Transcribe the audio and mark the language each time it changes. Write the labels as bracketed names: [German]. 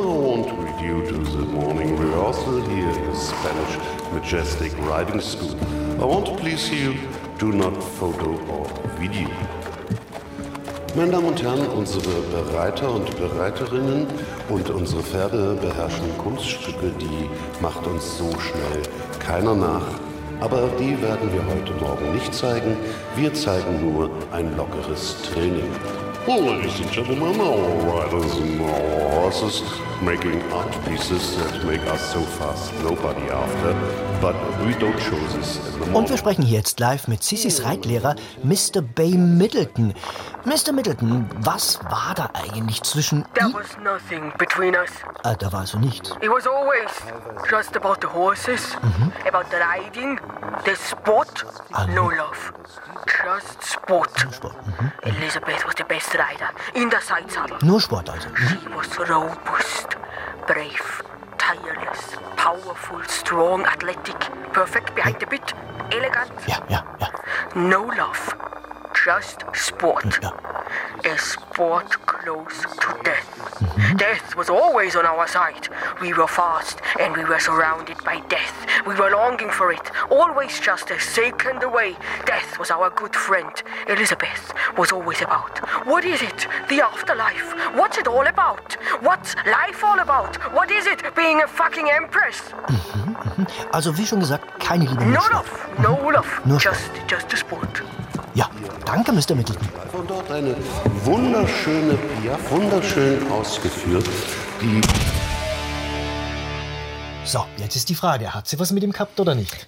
[English] I want to greet you to the morning rehearsal here in the Spanish Majestic Riding School. I want to please you, do not photo or video. [German] Meine Damen und Herren, unsere Bereiter und Bereiterinnen und unsere Pferde beherrschen Kunststücke, die macht uns so schnell keiner nach. Aber die werden wir heute Morgen nicht zeigen. Wir zeigen nur ein lockeres Training. [English] Well, ladies and gentlemen, our riders and our horses making art pieces that make us so fast nobody after, but we don't show this in the morning. [German] Und wir sprechen hier jetzt live mit Sissys Reitlehrer, Mr. Bay Middleton. Mr. Middleton, was war da eigentlich zwischen... [English] There was nothing between us. [German] Da war also nichts. [English] It was always just about the horses, mhm, about the riding, the sport, [German] also [English] no love. Just sport. [German] Nur Sport. Mhm. [English] Elizabeth was the best rider in the side saddle. [German] Nur Sport also. Mhm. [English] She was robust, brave, tireless, powerful, strong, athletic, perfect behind the bit, elegant. [German] Ja, ja, ja. [English] No love. Just sport. [German] Ja. [English] A sport close to death. Mhm. Death was always on our side. We were fast and we were surrounded by death. We were longing for it. Always just a second away. Death was our good friend. Elizabeth was always about. What is it? The afterlife. What's it all about? What's life all about? What is it being a fucking empress? Mhm. [German] Also wie schon gesagt, keine Liebe. [English] No love. No love. Mhm. Just a sport. [German] Ja, danke, Mr. Middleton. Von dort eine wunderschöne Piaf, wunderschön ausgeführt. Die so, jetzt ist die Frage, hat sie was mit ihm gehabt oder nicht?